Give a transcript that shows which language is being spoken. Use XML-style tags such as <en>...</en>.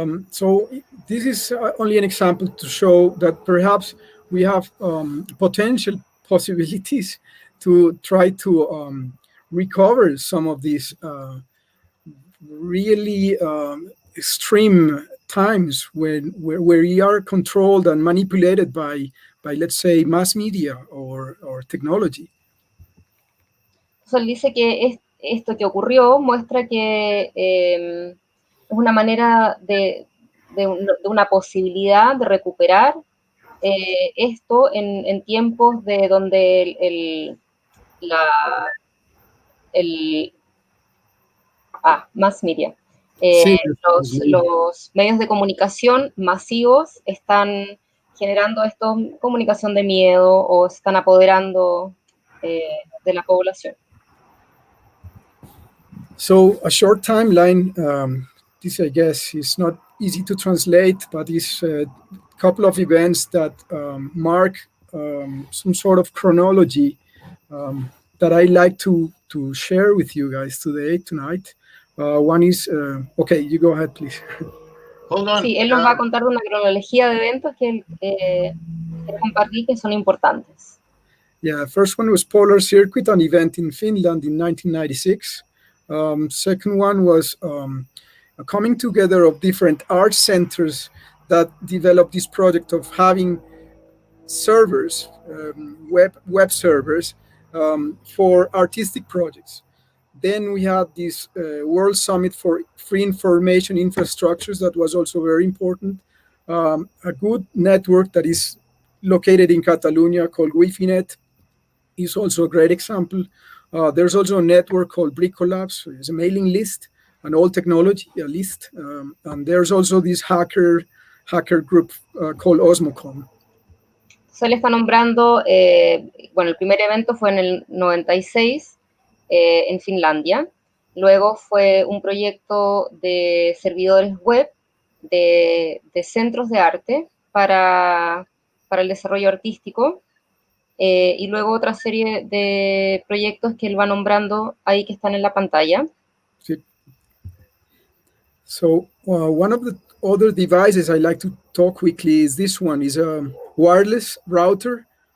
<en>So this is only an example to show that perhaps we have potential possibilities to try to recover some of these really extreme times where we are controlled and manipulated by let's say, mass media or technology.</en> <es>Entonces él dice que esto que ocurrió muestra que es una manera de una posibilidad de recuperar esto en tiempos de donde mass media. Sí, los medios de comunicación masivos están generando esto, comunicación de miedo, o se están apoderando de la población.</es> <en>So a short timeline, this I guess is not easy to translate, but it's a couple of events that mark some sort of chronology that I like to share with you guys tonight. One is, okay, you go ahead, please. Hold on.</en> <es>Sí, él nos va a contar una cronología de eventos que él quiere compartir que son importantes.</es> <en>Yeah, first one was Polar Circuit, an event in Finland in 1996. Second one was a coming together of different art centers that developed this project of having servers, web servers for artistic projects. Then we had this World Summit for Free Information Infrastructures that was also very important. A good network that is located in Catalonia called WiFiNet is also a great example. There's also a network called Bricolabs. It's a mailing list, an old technology, a list. And there's also this hacker group called Osmocom.</en> <es>Se le está nombrando, bueno, el primer evento fue en el 96 en Finlandia. Luego fue un proyecto de servidores web, de centros de arte para el desarrollo artístico. Y luego otra serie de proyectos que él va nombrando ahí que están en la pantalla. Sí.</es> <en>So one of the other devices I like to talk quickly is this one, is a wireless router.</en>